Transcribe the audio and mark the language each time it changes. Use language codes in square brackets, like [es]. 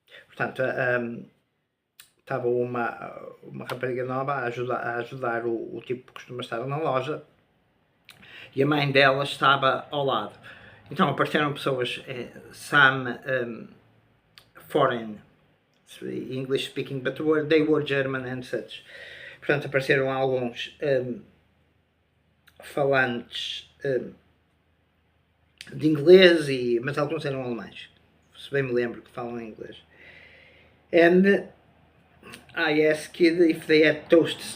[pt] Portanto, estava uma rapariga nova a ajudar o tipo que costuma estar na loja, e a mãe dela estava ao lado. Então apareceram pessoas, [en] some foreign, English speaking, but they were German and such. [pt] Portanto, apareceram alguns falantes de inglês, mas alguns eram alemães, se bem me lembro que falam inglês. [en] And I asked if they had toasts.